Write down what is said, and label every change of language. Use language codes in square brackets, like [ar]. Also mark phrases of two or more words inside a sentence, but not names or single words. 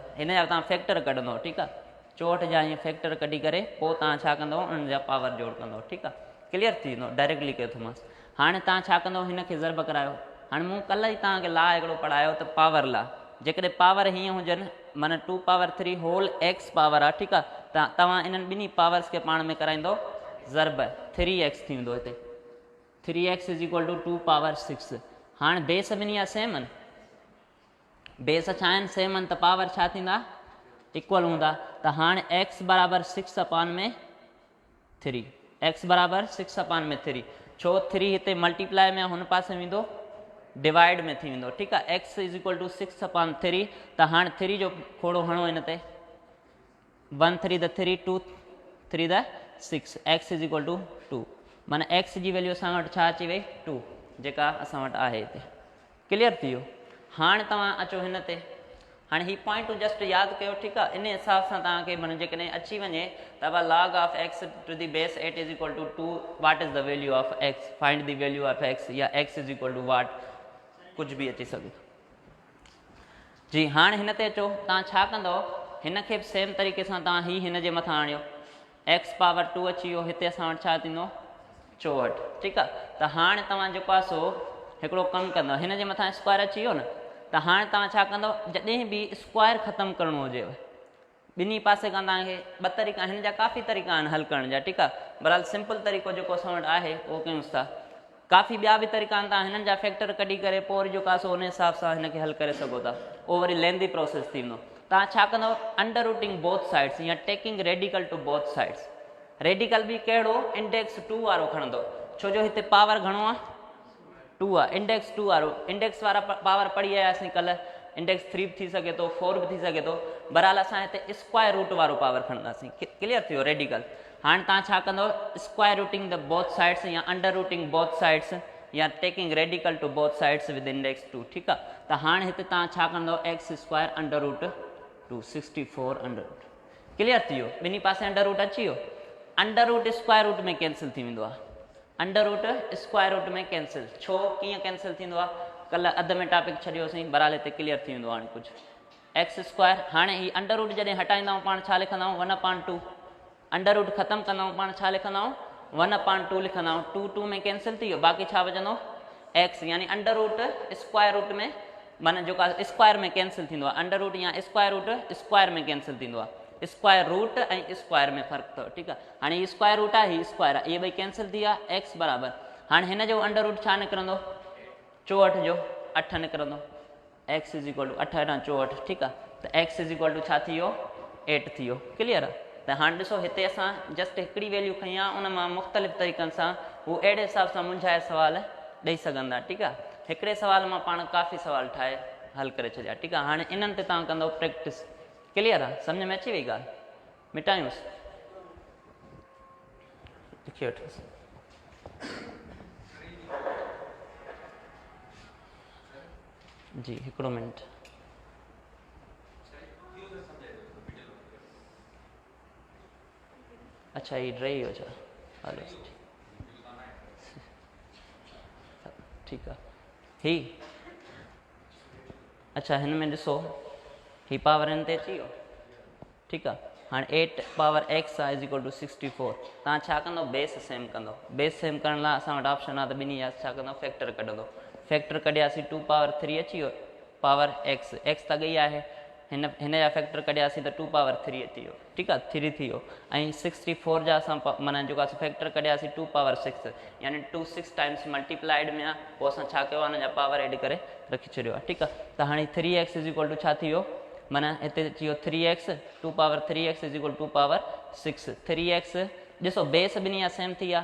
[sd] हिन जा तव्हां फैक्टर कढंदव, ठीकु आहे। 64 जा ईअं फैक्टर कढी करे पोइ तव्हां छा कंदव, उन्हनि जा पावर जोड़ कंदव, ठीकु आहे, क्लियर थी वेंदो, डायरेक्टली कयो थोमांसि। हाणे तव्हां छा कंदव, हिनखे ज़र्ब करायो। हाणे मूं कल्ह ई तव्हांखे ला हिकिड़ो पढ़ायो त पावर ला, जेकॾहिं पावर हीअं हुजनि, माना 2 पावर 3 होल x पावर आहे, ठीकु आहे। त तव्हां इन्हनि ॿिन्ही पावर्स खे पाण में कराईंदो ज़र्ब, 3x थी वेंदो हिते, [en] 3x is equal to 2 power 6. [sd] हाणे बेस ॿिन्ही जा सेम आहिनि, बेस छा आहिनि, सेम आहिनि, त पावर छा थींदा, इक्वल हूंदा। त हाणे x बराबरि 6 अपान में 3, x बराबरि 6 अपान में 3, छो 3 हिते मल्टीप्लाई में हुन पासे वेंदो डिवाइड में थी वेंदो, ठीकु आहे। [en] x is equal to 6/3, [sd] त हाणे 3 जो खोड़ो हणो हिन ते, 1 3 द 3 2 3 द 6, [en] x is equal to 2, [sd] माना एक्स जी वैल्यू असां वटि छा अची वई 2, जेका असां वटि आहे हिते। क्लियर थी वियो। हाणे तव्हां अचो हिन ते, हाणे ही [en] point just [sd] यादि कयो, ठीकु आहे। इन हिसाब सां तव्हांखे माना जेकॾहिं अची वञे त [en] log of x to the base 8 is equal to 2, what is the value of x, find the value of x, [sd] या [en] x is equal to what, [sd] कुझु बि अची सघे जी। हाणे हिन ते अचो, तव्हां छा कंदव, हिन खे बि सेम तरीक़े सां तव्हां ही हिन जे मथां आणियो, [en] x power 2 [sd] अची वियो, हिते असां वटि छा थींदो 64, ठीकु आहे। त हाणे तव्हां जेको आहे सो हिकिड़ो कमु कंदव, हिन जे मथां स्क्वायर अची वियो न, त हाणे तव्हां छा कंदव, जॾहिं बि स्क्वायर ख़तमु करिणो हुजेव, ॿिन्ही पासे खां तव्हांखे ॿ तरीक़ा, हिन जा काफ़ी तरीक़ा आहिनि हल करण जा, ठीकु आहे। बहरहाल सिंपल तरीक़ो जेको असां वटि आहे उहो कयूंसि था। काफ़ी ॿिया बि तरीक़ा आहिनि, तव्हां हिननि जा फैक्टर कढी करे पोइ वरी जेको आहे सो उन हिसाब सां हिन खे हल करे सघो था, उहो वरी [en] lengthy process [sd] थी वेंदो। तव्हां छा कंदव, [en] under rooting both sides, या taking radical to both sides. [sd] रेडिकल बि कहिड़ो, इंडेक्स 2 वारो खणंदो, छो जो हिते पावर घणो आहे 2 आहे, इंडेक्स 2 वारो। इंडेक्स वारा पावर पढ़ी आयासीं कल्ह, इंडेक्स 3 बि थी सघे थो, 4 बि थी सघे थो, बहरहाल असां हिते [en] square root [sd] वारो पावर खणंदासीं। क्लियर थी वियो रेडिकल। हाणे तव्हां छा कंदव, [en] square rooting the both sides, या under rooting both sides, या taking radical to both sides with index 2, [sd] ठीकु आहे। त हाणे हिते तव्हां छा कंदव, [en] x square under root 2, 64 under root. [sd] क्लियर थी वियो, ॿिन्ही पासे [en] under root [sd] अची वियो। [en] under root square root [sd] में कैंसिल थी वेंदो आहे, [en] under root square root [sd] में कैंसिल, छो कीअं कैंसिल थींदो आहे, कल्ह अधु में टॉपिक छॾियोसीं, बहरहाल हिते क्लियर थी वेंदो हाणे कुझु। [en] x square, [sd] हाणे ही [en] under root [sd] जॾहिं हटाईंदा आहियूं पाण छा लिखंदा आहियूं 1/2, [en] under root [sd] ख़तमु कंदा आहियूं पाण छा लिखंदा आहियूं 1/2 लिखंदा आहियूं, 2 2 में कैंसिल थी वियो, बाक़ी छा बचंदो एक्स, यानी [en] under root square root [sd] में, माना जेको आहे स्क्वायर में कैंसिल थींदो आहे, [en] under root [sd] या [en] square root square [sd] में कैंसिल थींदो आहे, [en] square root [sd] ऐं स्क्वायर में फ़र्क़ु अथव, ठीकु आहे। हाणे हीअ [en] square root [sd] आहे, हीअ स्क्वायर आहे, इहे ॿई कैंसिल थी विया, एक्स बराबरि, हाणे हिन जो [en] under root [sd] छा निकिरंदो 64 जो 8 निकिरंदो, [en] x is equal to 8 8 64, [sd] ठीकु आहे। त [en] x is equal to [sd] छा थी वियो 8 थी वियो। क्लियर आहे। त हाणे ॾिसो हिते असां जस्ट हिकिड़ी वैल्यू खई आहे, उन मां मुख़्तलिफ़ तरीक़नि सां हू अहिड़े हिसाब सां मुंझाए सुवाल ॾेई सघंदा, ठीकु आहे। हिकिड़े सुवाल मां पाण काफ़ी सुवाल ठाहे हल करे छॾिया, ठीकु आहे। हाणे इन्हनि ते तव्हां कंदव प्रैक्टिस। क्लियर आहे, सम्झ में अची वई ॻाल्हि, मिटायूंसि, लिखी वठोसि। जी हिकिड़ो मिनट, अच्छा ही रही हो छा, हलो ठीकु आहे। ही अच्छा हिन में ॾिसो ही पावर हिन ते अची वियो, ठीकु आहे। [en] हाणे 8 power x आहे is equal to 64, [sd] तव्हां छा कंदो बेस सेम कंदो, बेस सेम करण लाइ असां वटि ऑप्शन आहे त ॿिन्ही जा छा कंदो फैक्टर कढंदो, फैक्टर कढियासीं 2 पावर 3 अची वियो, [en] power x, [sd] एक्स त गई आहे, हिन जा फैक्टर कढियासीं त 2 पावर 3 अची वियो, ठीकु आहे, 3 थी वियो। ऐं 64 जा असां माना जेको आहे फैक्टर कढियासीं 2 पावर 6, यानी 2 6 [en] times multiplied [sd] में आहे, पोइ असां छा कयो आहे हुन जा पावर एड करे रखी छॾियो आहे, ठीकु आहे। त हाणे [en] 3x is equal to [sd] छा थी वियो, माना हिते अची वियो 3x, [en] 2 power 3x is equal 2 power 6, [sd] 3x ॾिसो बेस ॿिन्ही जा सेम थी विया।